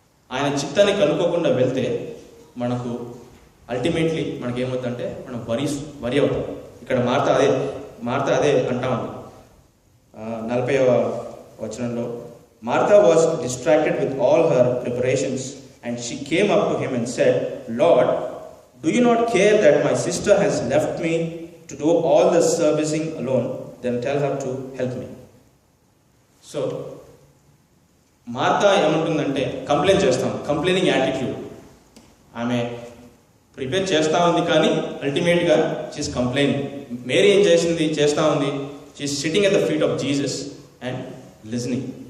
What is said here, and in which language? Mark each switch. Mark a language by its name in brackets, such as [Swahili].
[Telugu] ఆయన చిత్తాన్ని కనుక్కోకుండా వెళ్తే మనకు అల్టిమేట్లీ మనకేమవుతుందంటే మనం వరి అవుతాం. ఇక్కడ మార్తా అదే అంటా ఉంది 40వ వచనంలో, [English] Martha was distracted with all her preparations and she came up to him and said, lord, Do you not care that my sister has left me to do all the servicing alone? Then tell her to help me. [Telugu] So Martha ఏమంటుందంటే complaint చేస్తాం, complaining attitude. ఆమె prepare చేస్తూ ఉంది కానీ అల్టిమేట్గా [English] She is complaining. [Telugu] Mary ఏం చేస్తూ ఉంది, [English] She is sitting at the feet of Jesus and listening.